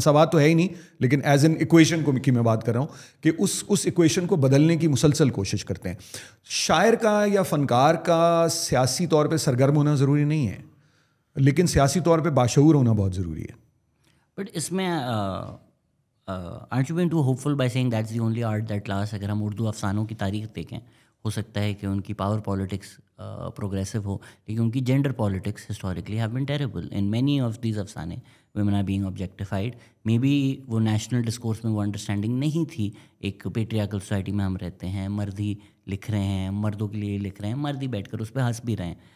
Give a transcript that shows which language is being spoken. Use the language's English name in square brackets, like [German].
[Urdu] مساوات تو ہے ہی نہیں, لیکن ایز این ایکویشن کی میں بات کر رہا ہوں کہ اس ایکویشن کو بدلنے کی مسلسل کوشش کرتے ہیں. شاعر کا یا فنکار کا سیاسی طور پہ سرگرم ہونا ضروری نہیں ہے, لیکن سیاسی طور پہ باشعور ہونا بہت ضروری ہے. بٹ اس میں [English] aren't you being too hopeful by saying that's the only art that lasts? [Urdu] اگر ہم اردو افسانوں کی تاریخ دیکھیں, ہو سکتا ہے کہ ان کی پاور پالیٹکس پروگریسو ہو, لیکن ان کی gender politics historically [English] have been terrible in many of these [Urdu] افسانے. [English] Women are being objectified. May be [Urdu] وہ نیشنل ڈسکورس میں وہ انڈرسٹینڈنگ نہیں تھی. ایک پیٹریارکل سوسائٹی میں ہم رہتے ہیں, مرد ہی لکھ رہے ہیں, مردوں کے لیے لکھ رہے ہیں, مرد ہی بیٹھ کر اس پہ ہنس بھی رہے ہیں.